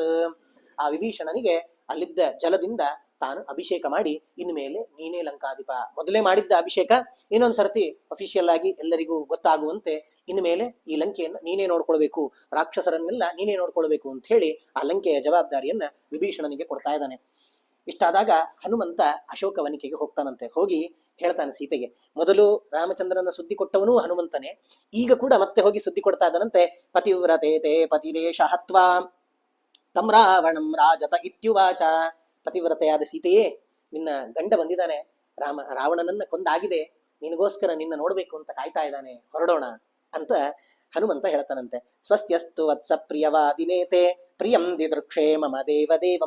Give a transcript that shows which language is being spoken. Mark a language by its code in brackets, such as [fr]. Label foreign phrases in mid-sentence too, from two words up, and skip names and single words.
[kn] ಆ ವಿಭೀಷಣನಿಗೆ ಅಲ್ಲಿದ್ದ ಜಲದಿಂದ ತಾನು ಅಭಿಷೇಕ ಮಾಡಿ, ಇನ್ಮೇಲೆ ನೀನೇ ಲಂಕಾಧಿಪ, ಮೊದಲೇ ಮಾಡಿದ್ದ ಅಭಿಷೇಕ ಇನ್ನೊಂದ್ಸರ್ತಿ ಅಫಿಷಿಯಲ್ ಆಗಿ ಎಲ್ಲರಿಗೂ ಗೊತ್ತಾಗುವಂತೆ ಇನ್ಮೇಲೆ ಈ ಲಂಕೆಯನ್ನ ನೀನೇ ನೋಡ್ಕೊಳ್ಬೇಕು, ರಾಕ್ಷಸರನ್ನೆಲ್ಲ ನೀನೇ ನೋಡ್ಕೊಳ್ಬೇಕು ಅಂತ ಹೇಳಿ ಆ ಲಂಕೆಯ ಜವಾಬ್ದಾರಿಯನ್ನ ವಿಭೀಷಣನಿಗೆ ಕೊಡ್ತಾ ಇದ್ದಾನೆ. ಇಷ್ಟಾದಾಗ ಹನುಮಂತ ಅಶೋಕವನಿಕೆಗೆ ಹೋಗ್ತಾನಂತೆ. ಹೋಗಿ ಹೇಳ್ತಾನೆ ಸೀತೆಗೆ, ಮೊದಲು ರಾಮಚಂದ್ರನ ಸುದ್ದಿ ಕೊಟ್ಟವನು ಹನುಮಂತನೇ, ಈಗ ಕೂಡ ಮತ್ತೆ ಹೋಗಿ ಸುದ್ದಿ ಕೊಡ್ತಾ ಇದ್ದಾನಂತೆ. [sa] ಪತಿವ್ರತೆ ತೇ ಪತಿರೇಶ ಹತ್ವಾ ತಂ ರಾವಣಂ ರಾಜತ ಇತ್ಯುವಾಚ. [kn] ಪತಿವ್ರತೆಯಾದ ಸೀತೆಯೇ, ನಿನ್ನ ಗಂಡ ಬಂದಿದ್ದಾನೆ, ರಾವಣನನ್ನ ಕೊಂದಾಗಿದೆ, ನಿನಗೋಸ್ಕರ ನಿನ್ನ ನೋಡ್ಬೇಕು ಅಂತ ಕಾಯ್ತಾ ಇದ್ದಾನೆ, ಹೊರಡೋಣ ಅಂತ ಹನುಮಂತ ಹೇಳ್ತಾನಂತೆ. [sa] ಸ್ವಸ್ತ್ಯಸ್ತು ವತ್ಸ ಪ್ರಿಯವಾದಿನೇತೆ ಪ್ರಿಯಂ ದಿದೃಕ್ಷೇ ಮಮ ದೇವದೇವಂ.